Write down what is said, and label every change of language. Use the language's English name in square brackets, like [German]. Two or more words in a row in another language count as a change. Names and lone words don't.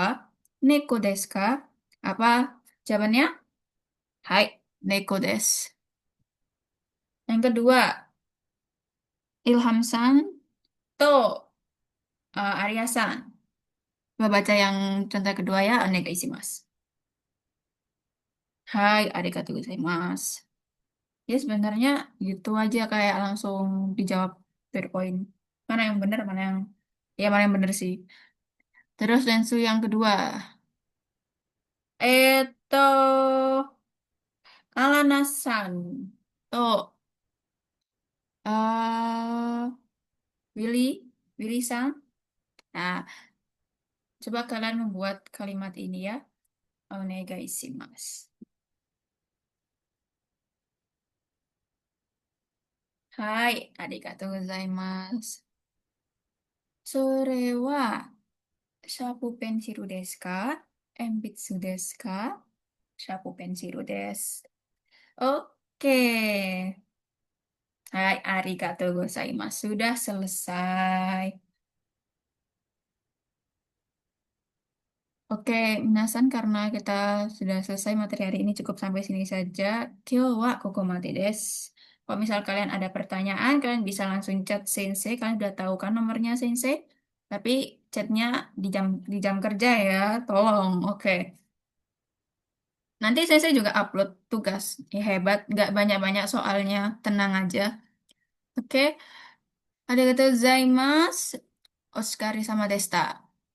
[Japanese] 猫ですか? [Indonesian] Apa jawabannya? [Japanese] はい、猫です. [Indonesian] Yang kedua, [Japanese] Ilham-san to Arya-san. [Indonesian] Coba baca yang contoh kedua ya, [Japanese] お願いします. はい、ありがとうございます. [Indonesian] Ya sebenarnya gitu aja kayak langsung dijawab PowerPoint. Mana yang benar, mana yang ya mana yang benar sih. Terus lensu yang kedua. Eto Alana-san. Tuh, Willy, Willy-san. Nah, coba kalian membuat kalimat ini ya. [Japanese] お願いします。はい、ありがとうございます. それは、シャープペンシルですか鉛筆ですか？シャープペンシルです。Oke. はい、ありがとうございます. [Indonesian] Sudah selesai. Oke, minasan karena kita sudah selesai materi hari ini cukup sampai sini saja. [Japanese] 今日はここまでです. [Indonesian] Kalau misal kalian ada pertanyaan, kalian bisa langsung chat Sensei. Kalian udah tahu kan nomornya Sensei? Tapi chatnya di jam kerja ya, tolong. Oke. Nanti Sensei juga upload tugas. Hebat, nggak banyak-banyak soalnya. Tenang aja. Oke. [Japanese] ありがとうございます。お疲れ様でした.